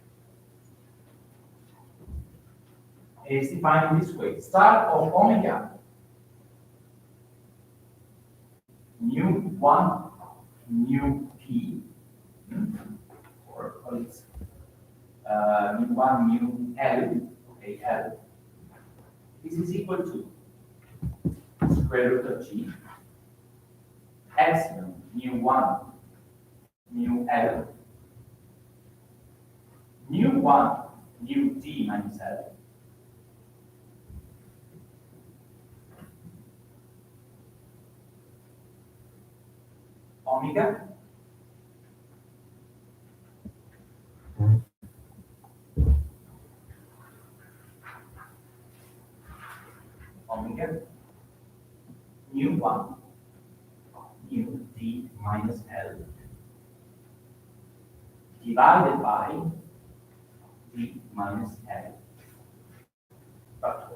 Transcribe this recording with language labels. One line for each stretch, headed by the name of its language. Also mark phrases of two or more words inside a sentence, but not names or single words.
English: It is defined in this way: star of omega mu 1 mu p, or it's mu 1 mu l, okay, l. This is equal to square root of g epsilon mu 1 mu l mu 1 mu d minus l omega mu 1 mu d minus l divided by d minus l factorial.